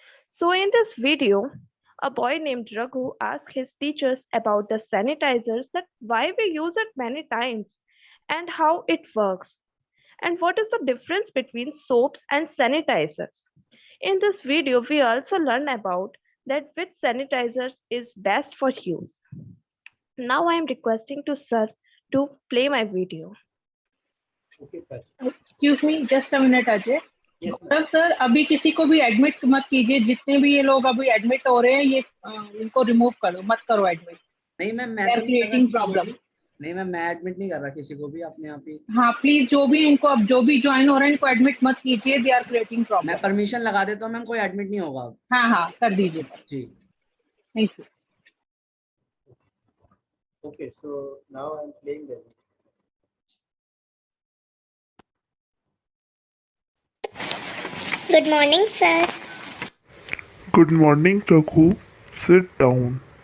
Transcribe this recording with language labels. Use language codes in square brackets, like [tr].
[en] So in this video, a boy named Raghu asked his teachers about the sanitizers, that why we use it many times and how it works, and what is the difference between soaps and sanitizers. In this video, we also learn about that which sanitizers is best for use. Now I am requesting to sir to play my video. Okay, Prachi. Excuse me just a minute Ajay. Yes, [hi] Gaurav sir अभी किसी को भी admit मत कीजिए. जितने भी ये लोग अभी एडमिट हो रहे हैं ये इनको रिमूव करो, मत करो एडमिट. नहीं मैम मैं तो नहीं कर रहा [en] creating [hi] किसी को [en] Problem. [hi] भी. नहीं मैम मैं एडमिट नहीं कर रहा किसी को भी, अपने आप ही. हाँ प्लीज जो भी इनको अब जो भी ज्वाइन हो रहे हैं इनको एडमिट मत कीजिए. [en] They are creating problem. [hi] मैं परमिशन लगा देता हूँ मैम, कोई एडमिट नहीं होगा अब. हाँ कर दीजिए जी. Thank you. [en] Okay, so now I'm playing the video. Good morning, sir. Good morning, Raghu. Sit down.